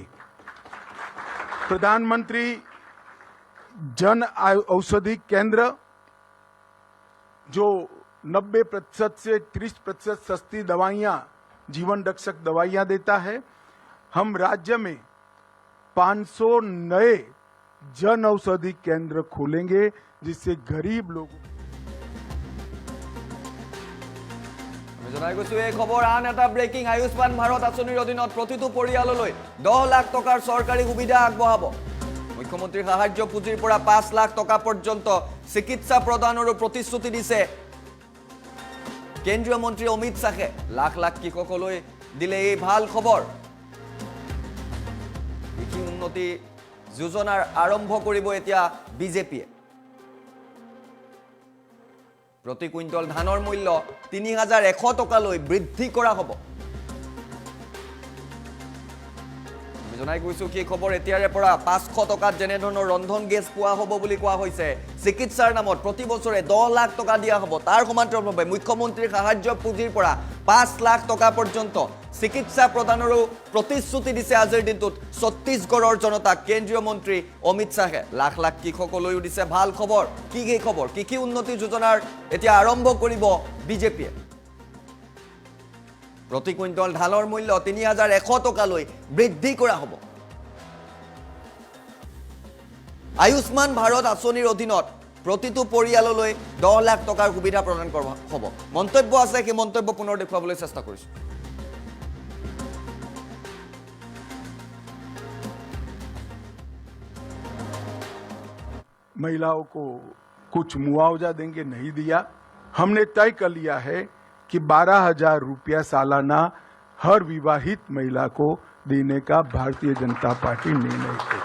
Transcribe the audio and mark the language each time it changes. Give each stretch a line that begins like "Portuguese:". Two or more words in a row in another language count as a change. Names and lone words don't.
Hindi: प्रधानमंत्री जन औषधि केंद्र जो 90% से 30% सस्ती दवाइयां, जीवन रक्षक दवाइयां देता है, हम राज्य में 500 नए जन औषधि केंद्र खोलेंगे जिससे गरीब लोगों।
Assamese: জনাই গৈছো এই খবৰ আন এটা ব্ৰেকিং। আয়ুষ্মান ভাৰত আঁচনিৰ অধীনত প্ৰতিটো পৰিয়াললৈ 10 লাখ টকাৰ চৰকাৰী সুবিধা আগবঢ়াব। মুখ্যমন্ত্ৰীৰ সাহায্য পুঁজিৰ পৰা 5 লাখ টকা পৰ্যন্ত চিকিৎসা প্ৰদানৰো প্ৰতিশ্ৰুতি দিছে কেন্দ্ৰীয় মন্ত্ৰী অমিত শ্বাহে। লাখ লাখ কৃষকলৈ দিলে এই ভাল খবৰ। কৃষি উন্নতি যোজনাৰ আৰম্ভ কৰিব এতিয়া বিজেপিয়ে। প্ৰতি কুইণ্টল ধানৰ মূল্য 3100 टकाলৈ বৃদ্ধি কৰা হ'ব। আমি জনাই গৈছো কি খবৰ এতিয়াৰে পৰা 500 টকাত যেনে ধৰণৰ ৰন্ধন গেছ পোৱা হ'ব বুলি কোৱা হৈছে। চিকিৎসাৰ নামত প্ৰতি বছৰে 10 লাখ টকা দিয়া হ'ব। তাৰ সমান্তৰালভাৱে মুখ্যমন্ত্ৰীৰ সাহায্য পুঁজিৰ পৰা 5 লাখ টকা পৰ্যন্ত চিকিৎসা প্ৰদানৰো প্ৰতিশ্ৰুতি দিছে আজিৰ দিনটোত ছত্তীশগড়ৰ জনতাক কেন্দ্ৰীয় মন্ত্ৰী অমিত শ্বাহে। লাখ লাখ কৃষকলৈও দিছে ভাল খবৰ। কি খবৰ? কৃষি উন্নতি যোজনাৰ এতিয়া আৰম্ভ কৰিব বিজেপিয়ে। প্ৰতি কুইণ্টল ধানৰ মূল্য 3100 टकाলৈ বৃদ্ধি কৰা হ'ব। আয়ুষ্মান ভাৰত আঁচনিৰ অধীনত প্ৰতিটো পৰিয়াললৈ 10 লাখ টকাৰ সুবিধা প্ৰদান কৰা হ'ব। মন্তব্য আছে, সেই মন্তব্য পুনৰ দেখুৱাবলৈ চেষ্টা কৰিছো।
Hindi: महिलाओं को कुछ मुआवजा देंगे, नहीं दिया। हमने तय कर लिया है कि 12,000 रुपया सालाना हर विवाहित महिला को देने का भारतीय जनता पार्टी निर्णय करेगी।